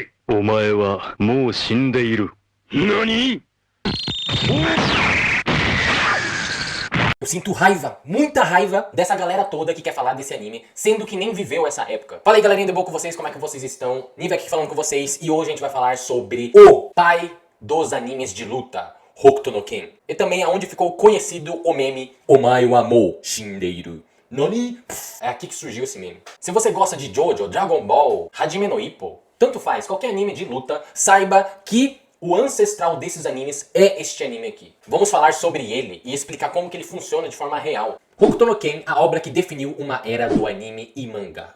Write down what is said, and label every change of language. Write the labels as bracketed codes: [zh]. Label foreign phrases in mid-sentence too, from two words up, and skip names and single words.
[ja] お前はもう死んでいる。何？ [pt] Eu sinto raiva, muita raiva dessa galera toda que quer falar desse anime, sendo que nem viveu essa época. Fala aí, galerinha, de boa com vocês, como é que vocês estão? Nive aqui falando com vocês e hoje a gente vai falar sobre o pai dos animes de luta, Hokuto no Ken. E também aonde ficou conhecido o meme [ja] お前はもう死んでいる。何? [pt] É aqui que surgiu esse meme. Se você gosta de Jojo, Dragon Ball, Hajime no Ippo, tanto faz, qualquer anime de luta, saiba que o ancestral desses animes é este anime aqui. Vamos falar sobre ele e explicar como que ele funciona de forma real. Hokuto no Ken, a obra que definiu uma era do anime e mangá.